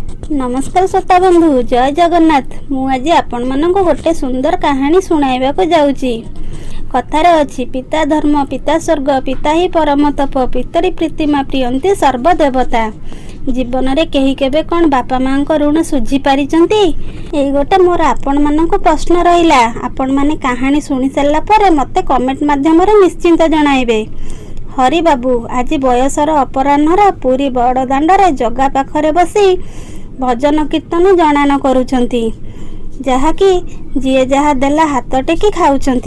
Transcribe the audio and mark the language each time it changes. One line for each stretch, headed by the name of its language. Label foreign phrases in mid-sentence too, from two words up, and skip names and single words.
Odia: ନମସ୍କାର ଶ୍ରୋତା ବନ୍ଧୁ, ଜୟ ଜଗନ୍ନାଥ। ମୁଁ ଆଜି ଆପଣ ମାନଙ୍କ ଗୋଟେ ସୁନ୍ଦର କାହାଣୀ ଶୁଣାଇବା କୁ ଯାଉଛି। କଥାର ଅଛି,
Sanskrit: पिता धर्म पिता स्वर्ग पिता ही परम तप पितरी प्रीतिमा प्रियंती सर्वदेवता।
Odia: ଜୀବନ ରେ କେହି କେବେ କୋଉ ବାପା ମା କୁ ଋଣ ସୁଝି ପାରିଛନ୍ତି? ଏଇ ଗୋଟେ ମୋର ଆପଣ ମାନଙ୍କ ପ୍ରଶ୍ନ ରହିଲା। ଆପଣ ମାନେ କାହାଣୀ ଶୁଣି ସାରିଲା ପରେ ମତେ କମେଣ୍ଟ ମାଧ୍ୟମ ରେ ନିଶ୍ଚିନ୍ତ ଜଣାଇବେ। ହରି ବାବୁ ଆଜି ବୟସର ଅପରାହ୍ନର ପୁରୀ ବଡ଼ ଦାଣ୍ଡରେ ଜଗା ପାଖରେ ବସି ଭଜନ କୀର୍ତ୍ତନ ଜଣାନ କରୁଛନ୍ତି, ଯାହାକି ଯିଏ ଯାହା ଦେଲା ହାତ ଟେକି ଖାଉଛନ୍ତି।